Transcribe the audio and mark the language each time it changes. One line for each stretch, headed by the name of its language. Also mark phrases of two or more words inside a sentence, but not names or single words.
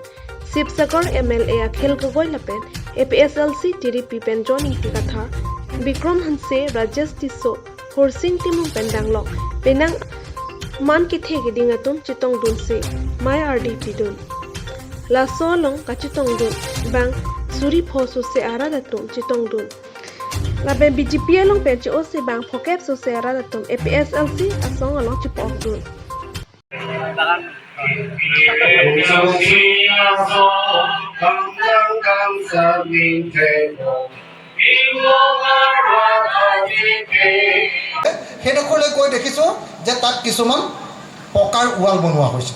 Karbi: Sipsakor MLA akhel gogoi lapen APHLC TDP pen joining tikatha Bikram Hanse Rajesh Tiso Horsing Timum Pendanglok Penang Man kithe giding atum chitong dun se my RDP dun. Laso along kachitong dun bang Suri phosu se aradatum chitong dun. Laben BGP along penchi o se bang phokep so se aradatum APHLC asong along chipok dun.
Assamese: সেইডোখৰলৈ গৈ দেখিছোঁ যে তাত কিছুমান পকাৰ ৱাল বনোৱা হৈছে।